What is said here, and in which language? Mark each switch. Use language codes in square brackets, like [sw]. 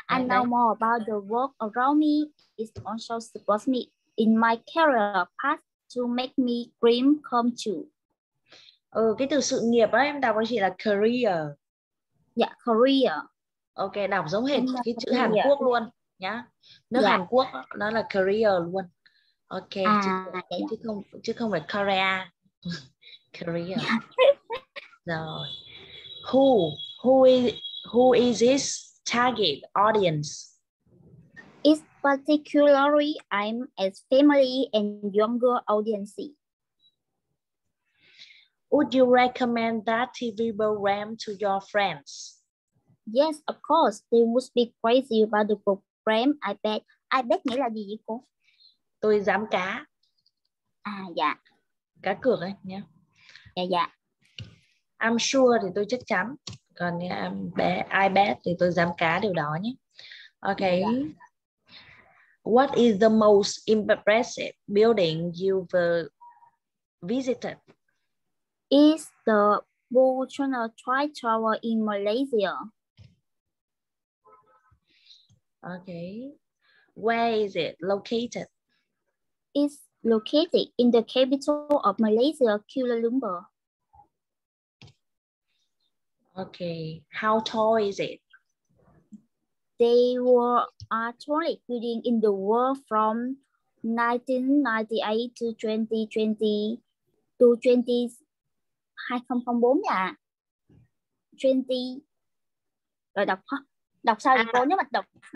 [en] I know more about the world around me. It also supports me in my career path to make me dream come true. [vi] Cái từ sự nghiệp ấy em đọc với chị là career. Dạ, career. Ok, đọc giống hệt cái chữ Hàn Quốc luôn nhá. Nước Hàn Quốc đó là career luôn. Ok, chứ không phải Korea. Career. Rồi. [en] Who is his target audience? It's particularly aimed at family and younger audience. Would you recommend that TV program to your friends? Yes, of course. They would be crazy about the program. I bet. I bet [vi] nghĩa là gì vậy cô? Tôi dám cá. Dạ. Cá cược ấy nhé. Dạ. [en] I'm sure [vi] thì tôi chắc chắn. Còn [en] I bet [vi] thì tôi dám cá điều đó nhé. [en] Okay. What is the most impressive building you've visited? It's the Bhutan Tower in Malaysia. Okay. Where is it located? It's located in the capital of Malaysia, Kuala Lumpur. Okay. How tall is it? They were a tallest building in the world from 1998 to 2020 to 2004 [vi] là 20. Rồi đọc sao vậy cô, nếu mà đọc